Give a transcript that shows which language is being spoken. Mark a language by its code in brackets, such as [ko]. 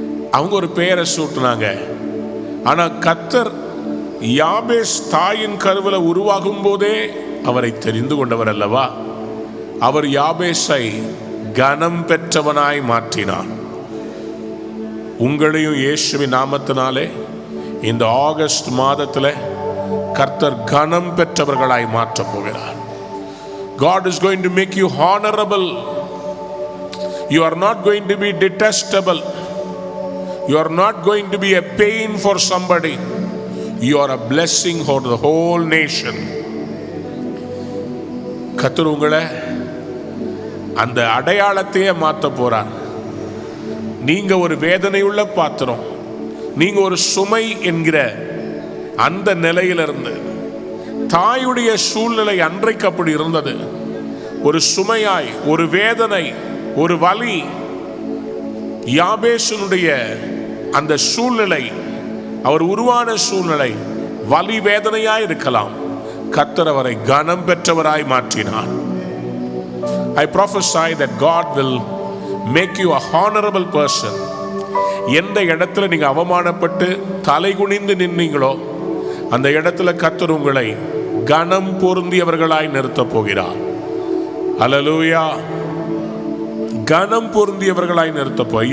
[ta] அவங்க ஒரு பெயரை சூட்டினாங்க. ஆனா கர்த்தர் யாபேஸ் தாயின் கருவில உருவாகும் போதே அவரை தெரிந்து கொண்டவர் அல்லவா? அவர் யாபேஸை கனம் பெற்றவனாய் மாற்றினார். உங்களையும் இயேசுவின் நாமத்தினாலே இந்த ஆகஸ்ட் மாதத்தில் கர்த்தர் கனம் பெற்றவர்களாய் மாற்றப் போகிறார். [en] God is going to make you honorable. You are not going to be detestable. You are not going to be a pain for somebody. You are a blessing for the whole nation. [ta] கர்த்தர் உங்களை அந்த அடையாளத்தையே மாற்ற போறார். நீங்க ஒரு வேதனையுள்ள பாத்திரம், நீங்க ஒரு சுமை என்கிற அந்த நிலையிலிருந்து, தாயுடைய சூழ்நிலை அன்றைக்கு அப்படி இருந்தது, ஒரு சுமையாய், ஒரு வேதனை, ஒரு வலி. யாபேசுனுடைய அந்த சூழ்நிலை, அவர் உருவான சூழ்நிலை வலி வேதனையாய் இருக்கலாம். கர்த்தர் அவரை கனம் பெற்றவராய் மாற்றினார். [en] I prophesy that God will make you a honorable person. [ta] எந்த இடத்துல நீங்க அவமானப்பட்டு தலை குனிந்து நின்னீங்களோ அந்த இடத்துல கர்த்தர் உங்களை கனம் பொருந்தியவர்களாய் நிறுத்தப் போகிறார். அல்லேலூயா. கனம் பொருந்தியவர்களாய் நிறுத்தப் போகிறார்.